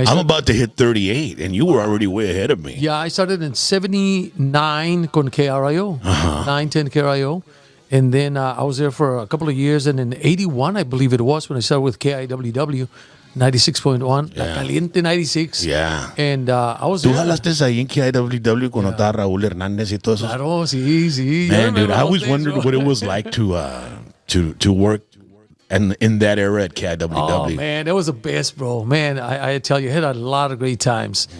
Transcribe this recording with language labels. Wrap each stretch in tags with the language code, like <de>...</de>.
<en>I'm about to hit 38, and you were already way ahead of me. Yeah, I started in 79 con KRIO, 910 KRIO. And then I was there for a couple of years. And in 81, I believe it was, when I started with KIWW 96.1, La Caliente 96. Yeah. And I was</en> <es>¿Tú</es> <en>there.</en> <es>jalaste ahí en KIWW cuando estaba Raúl Hernández y todo eso? Claro, sí.</es> <en>Man, dude, I always wondered what it was like to work and in that era at KIWW. Oh man, that was the best, bro. Man, I tell you, I had a lot of great times.</en>